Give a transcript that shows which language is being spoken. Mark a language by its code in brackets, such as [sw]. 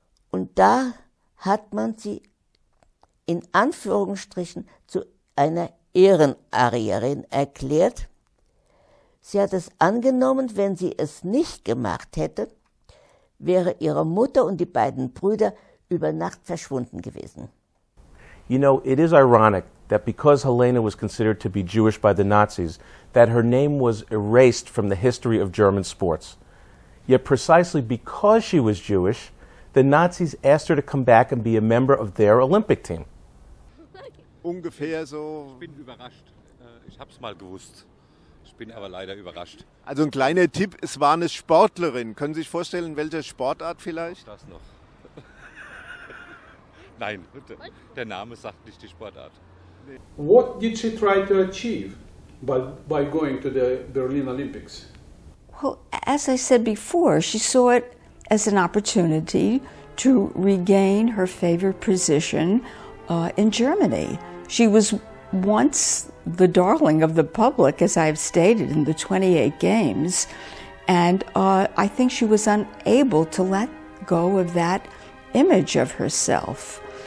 [de] Und da hat man sie in Anführungsstrichen zu einer Ehrenarierin erklärt. Sie hat es angenommen, wenn sie es nicht gemacht hätte, wäre ihre Mutter und die beiden Brüder über Nacht verschwunden gewesen. [en] You know, it is ironic that because Helene was considered to be Jewish by the Nazis, that her name was erased from the history of German sports. Yet precisely because she was Jewish, the Nazis asked her to come back and be a member of their Olympic team. [de] Ungefähr so. Ich bin überrascht. Ich hab's mal gewusst. Ich bin aber leider überrascht. Also ein kleiner Tipp, es war eine Sportlerin. Können Sie sich vorstellen, in welcher Sportart vielleicht? Das noch. Nein, der Name sagt nicht die Sportart. [en] What did she try to achieve by going to the Berlin Olympics? Well, as I said before, she saw it as an opportunity to regain her favorite position in Germany. She was once the darling of the public, as I've stated, in the 28 games, and I think she was unable to let go of that image of herself.